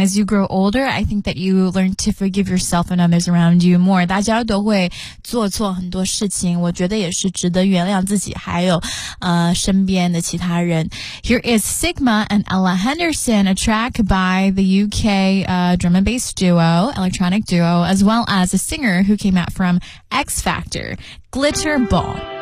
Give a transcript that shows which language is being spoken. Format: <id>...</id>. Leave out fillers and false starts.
<en>As you grow older, I think that you learn to forgive yourself and others around you more.</en> <zh>大家都会做错很多事情，我觉得也是值得原谅自己，还有身边的其他人。</zh> <en>Here is Sigma and Ella Henderson, a track by the UK drum and bass duo, electronic duo, as well as a singer who came out from X Factor, Glitter Ball.</en>